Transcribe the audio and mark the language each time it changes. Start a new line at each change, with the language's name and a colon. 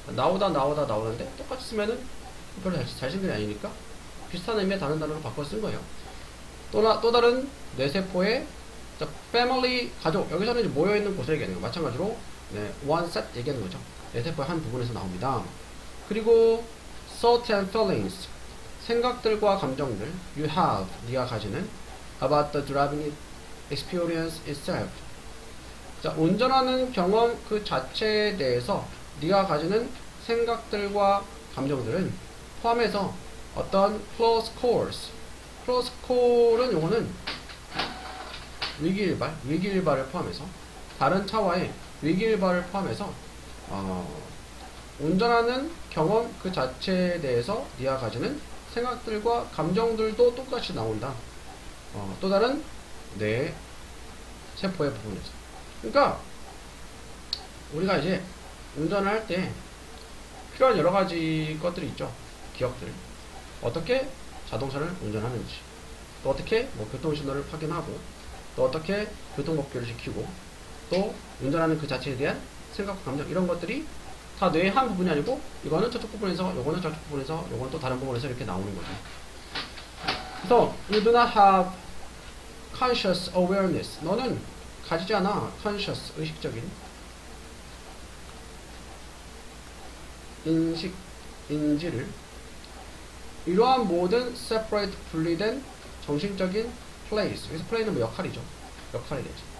Korean: 나오다인데 똑같이 쓰면은 별로 잘 쓴 게 아니니까 비슷한 의미의 다른 단어로 바꿔 쓴 거예요. 또 다른 뇌세포의 family, 가족, 여기서는 이제 모여있는 곳을 얘기하는 거예요. 마찬가지로 one set 얘기하는 거죠. 뇌세포의 한 부분에서 나옵니다.
English: 그리고 thoughts and feelings,
Korean: 생각들과 감정들
English: you have,
Korean: 네가 가지는
English: about the driving experience itself.
Korean: 자, 운전하는 경험 그 자체에 대해서 네가 가지는 생각들과 감정들은 포함해서 어떤
English: close calls,
Korean: close call은 요거는 위기일발을 포함해서 다른 차와의 위기일발을 포함해서 운전하는 경험 그 자체에 대해서 네가 가지는 생각들과 감정들도 똑같이 나온다. 또 다른 뇌 세포의 부분에서. 그러니까 우리가 이제 운전을 할 때 필요한 여러 가지 것들이 있죠. 기억들. 어떻게 자동차를 운전하는지, 또 어떻게 교통신호를 확인하고, 또 어떻게 교통법규를 지키고, 또 운전하는 그 자체에 대한 생각과 감정, 이런 것들이 다 뇌의 한 부분이 아니고 이거는 저쪽 부분에서, 요거는 저쪽 부분에서, 요건 또 다른 부분에서 이렇게 나오는 거죠. 그래서
English: you do not have conscious awareness.
Korean: 너는 가지지 않아 conscious, 의식적인 인지를 이러한 모든 separate 분리된 정신적인 place. 여기서 play는 뭐 역할이죠. 역할이 되죠.